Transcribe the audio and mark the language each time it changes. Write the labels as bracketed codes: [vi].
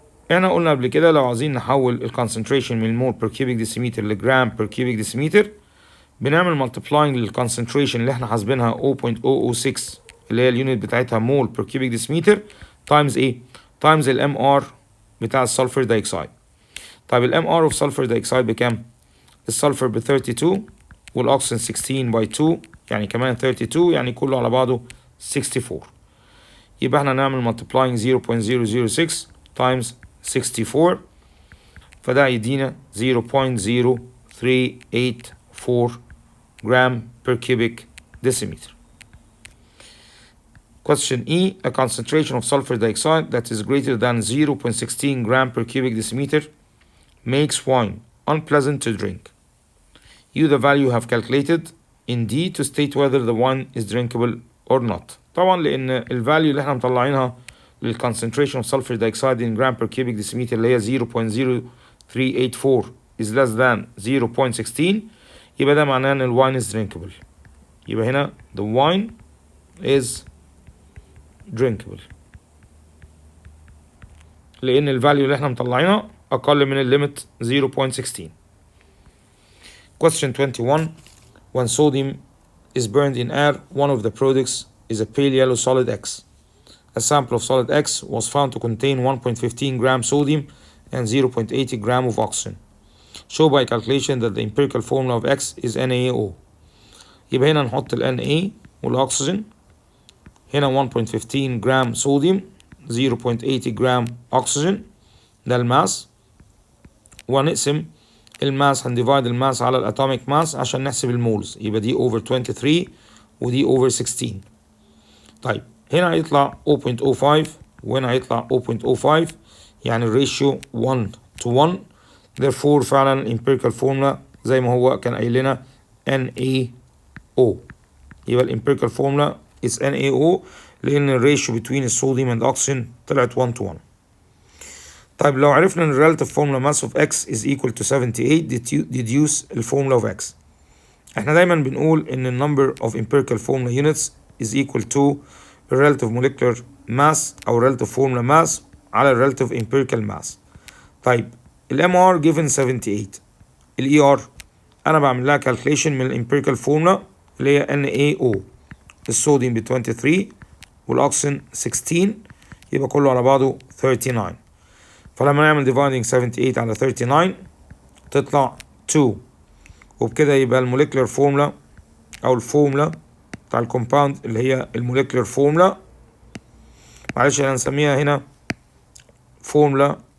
[ar] احنا قلنا قبل كده لو عايزين نحول ال concentration من المول [en] per cubic decimeter [ar] لجرام per cubic decimeter بنعمل multiplying لل concentration اللي احنا حاسبينها 0.006 اللي هي اليونت بتاعتها مول per cubic decimeter times ايه؟ times ال MR بتاع السلفر دايكسايد. طيب ال MR of sulfur dioxide بكام؟ السلفر ب 32 والاكسجين 16 by 2 يعني كمان 32 يعني كله على بعضه 64. يبقى احنا نعمل multiplying 0.006 times 64 فده يدينا 0.0384 [en] gram per cubic decimeter. Question E. A concentration of sulfur dioxide that is greater than 0.16 gram per cubic decimeter makes wine unpleasant to drink. Use the value you have calculated in D to state whether the wine is drinkable or not. [ar] طبعا لأن الفاليو اللي احنا مطلعينها لل [en] concentration of sulfur dioxide in gram per cubic decimeter [ar] اللي هي 0.0384 [en] is less than 0.16 [ar] يبقى ده معناه ان الواين [en] is drinkable. [ar] يبقى هنا [en] the wine is drinkable [ar] لأن الفاليو اللي احنا مطلعينها أقل من الليمت 0.16. [en] Question 21. When sodium is burned in air, one of the products is a pale yellow solid X. A sample of solid X was found to contain 1.15 gram sodium and 0.80 gram of oxygen. Show by calculation that the empirical formula of X is NaO. [ar] يبقى هنا نحط ال Na والأكسجين. هنا 1.15 gram sodium 0.80 gram oxygen ده الماس، ونقسم الماس هنديفايد الماس على الاتوميك ماس عشان نحسب المولز. يبقى دي over 23 ودي over 16. طيب هنا هيطلع 0.05 وهنا هيطلع 0.05 يعني الريشيو 1 to 1. therefore فعلا الامبيريكال فورمولا زي ما هو كان قايل لنا NaO. يبقى الامبيريكال فورمولا is NaO لان الريشيو between الصوديوم and oxygen طلعت 1 to 1. طيب لو عرفنا ان [en] relative formula mass of x is equal to 78 deduce the formula of x. [ar] احنا دايما بنقول ان ال [en] number of empirical formula units is equal to relative molecular mass او relative formula mass على relative empirical mass. [ar] طيب ال MR given 78، ال ER انا بعمل لها calculation من ال empirical formula اللي هي NaO، الصوديوم ب 23 والاكسجين 16، يبقى كله على بعضه 39. فلما نعمل dividing 78 على 39 تطلع 2، وبكده يبقى الموليكولر فورمولا او الفورمولا بتاع الكومباوند اللي هي الموليكولر فورمولا، معلش انا هنسميها هنا فورمولا